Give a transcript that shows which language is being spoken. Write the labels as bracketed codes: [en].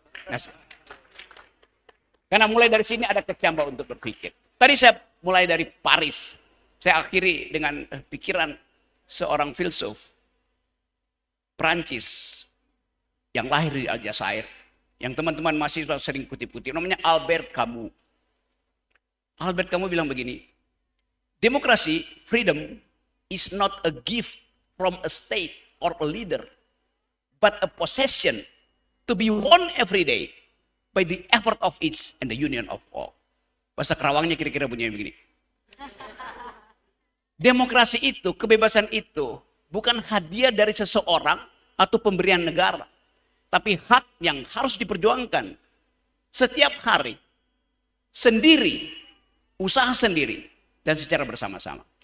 [id] Nah, karena mulai dari sini ada kecambah untuk berpikir. Tadi saya mulai dari Paris, saya akhiri dengan pikiran seorang filsuf Prancis yang lahir di Aljazair, yang teman-teman mahasiswa sering kutip-kutip, namanya Albert Camus. [en] Albert Camus [id] bilang begini, demokrasi, [en] freedom, is not a gift from a state or a leader, but a possession to be won every day by the effort of each and the union of all. [id] Bahasa Kerawangnya kira-kira bunyinya begini. Demokrasi itu, kebebasan itu, bukan hadiah dari seseorang atau pemberian negara, tapi hak yang harus diperjuangkan setiap hari, sendiri, usaha sendiri, dan secara bersama-sama.